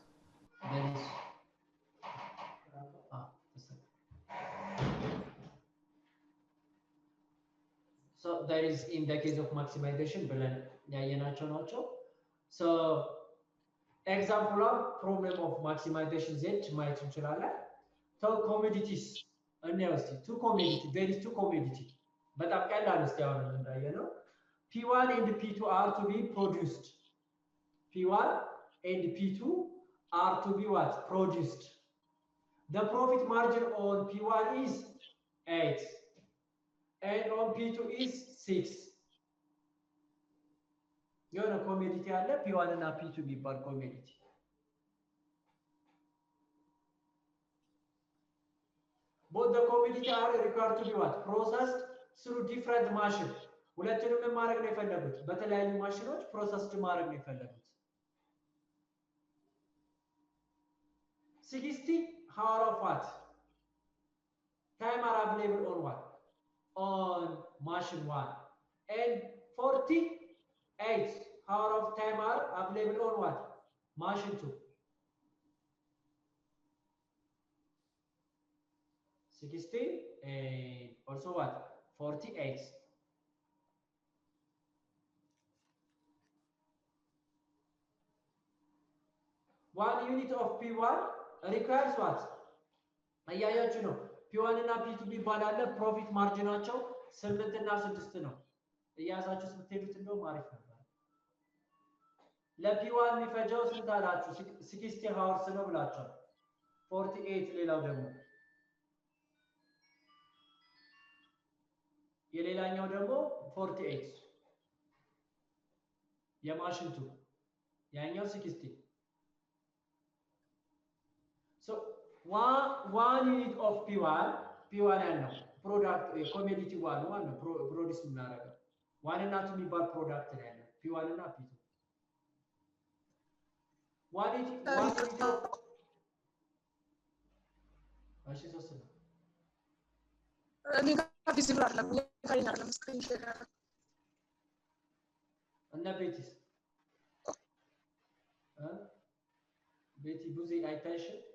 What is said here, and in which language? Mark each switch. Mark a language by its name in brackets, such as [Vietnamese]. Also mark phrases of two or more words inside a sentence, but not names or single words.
[English] so that is in the case of maximization [Amharic] ብለን ያየናቸው ናቸው [English] so example of problem of maximization z [Amharic] ማየት እንችላለን [English] so commodities እንያውስ two commodity there is two commodity [Amharic] በጣም ቀላል እስቲ አሁን እንዳየነው [English] p1 and p2 are to be produced p1 and p2 are to be what produced the profit margin on p1 is 8 and on p2 is 6 የሆነ ኮሚዲቲ አለ p1 እና p2 የሚባል ኮሚዲቲ both the commodity are required to be what processed through different machines ሁለቱንም ማድረግ ነው የፈለጉት በተለያዩ ማሽኖች ፕሮሰስድ ማድረግ ነው የፈለጉት 60 hour of what time are available on what on machine 1 and 48 hour of time are available on what machine 2 60 and also what 48 1 unit of P1 requires what? [Amharic] አያያችሁ ነው P1 እና P2 ቢባል አለ ፕሮፊት ማርጂናቸው 8 እና 6 ነው እያያዛችሁ ስትሄዱት እንደው አሪፍ ነበር ለP1 የሚፈጀው ስንት አላችሁ 60 hours ነው ብላችሁ 48 ሌላው ደግሞ የሌላኛው ደግሞ 48 የማሽንቱ ያኛው 60 [English] so one [Amharic] unit of P1 ያለው [English] product commodity one [Amharic] ነው ፕሮዲዩስ እናደርጋለን ዋን እና ቱ የሚባል ፕሮዳክት ላይ ያለው P1 እና P2 [English] one unit of [Amharic] እሺ ሶስት ነው [English] link visible [Amharic] አይደለም ሊንክ አይደለም [English] screen share [Amharic] እና ቤቲስ ቤቲ ብዙ አይታይሽም